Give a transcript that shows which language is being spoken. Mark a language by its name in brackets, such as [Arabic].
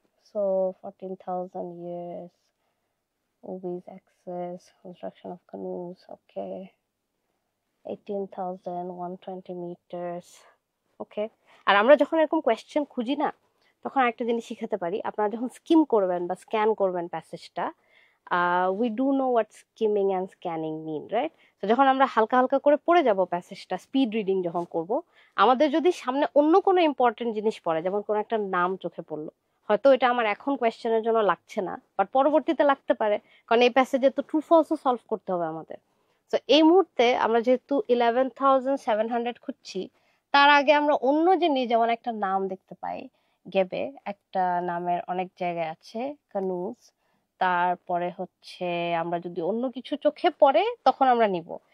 [English] So 14,000 years, Obi's access, construction of canoes, okay, 18,120 meters, okay. [Bangla] আর আমরা যখন এরকম কোয়েশ্চেন খুঁজি না, তখন একটা জিনিস শিখাতে পারি, আপনারা যখন স্কিম করবেন বা স্ক্যান করবেন প্যাসেজটা, [English] we do know what skimming and scanning mean, right? [Bangla] তো যখন আমরা হালকা হালকা করে পড়ে যাব প্যাসেজটা, স্পিড রিডিং যখন করব, আমাদের যদি সামনে অন্য কোনো ইম্পর্টেন্ট জিনিস পড়ে, যেমন কোনো একটা নাম চোখে পড়লো, হয়তো এটা আমার এখন কোয়েশ্চেনের জন্য লাগছে না, বাট পরবর্তীতে লাগতে পারে, কারণ এই প্যাসেজে তো ট্রু ফলসও সলভ করতে হবে আমাদের। তো এই মুহূর্তে আমরা যেহেতু 11,700 খুঁজছি, তার আগে আমরা অন্য জিনিস, যেমন একটা নাম দেখতে পাই গেবে, একটা নামের অনেক জায়গায় আছে, কানুজ, তারপরে হচ্ছে আমরা যদি অন্য কিছু চোখে পড়ে তখন আমরা নিব।